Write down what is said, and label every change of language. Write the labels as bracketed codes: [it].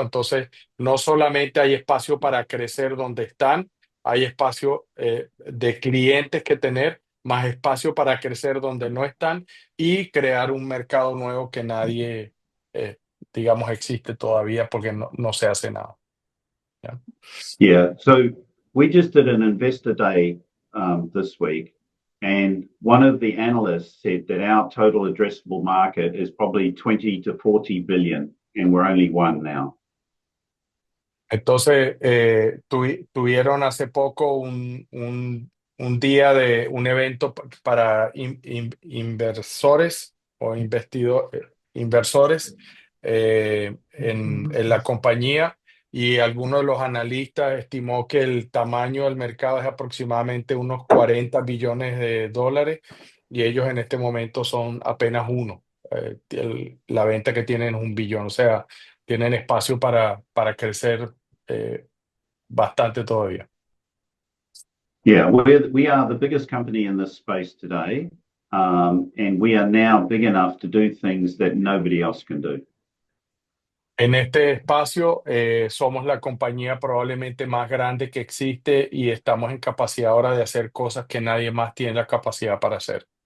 [es] Entonces, no solamente hay espacio para crecer donde están, hay espacio de clientes que tener, más espacio para crecer donde no están y crear un mercado nuevo que nadie, digamos, existe todavía porque no se hace nada. [en] Yeah. So we just did an investor day this week, and one of the analysts said that our total addressable market is probably 20 to 40 billion, and we're only one now. [es] Entonces, tuvieron hace poco un día de un evento para inversores o inversores en la compañía, y algunos de los analistas estimó que el tamaño del mercado es aproximadamente unos 40 billones de dólares y ellos en este momento son apenas uno. La venta que tienen es 1 billón, o sea, tienen espacio para crecer bastante todavía. [en] Yeah, we are the biggest company in this space today, and we are now big enough to do things that nobody else can do. [es] En este espacio somos la compañía probablemente más grande que existe y estamos en capacidad ahora de hacer cosas que nadie más tiene la capacidad para hacer.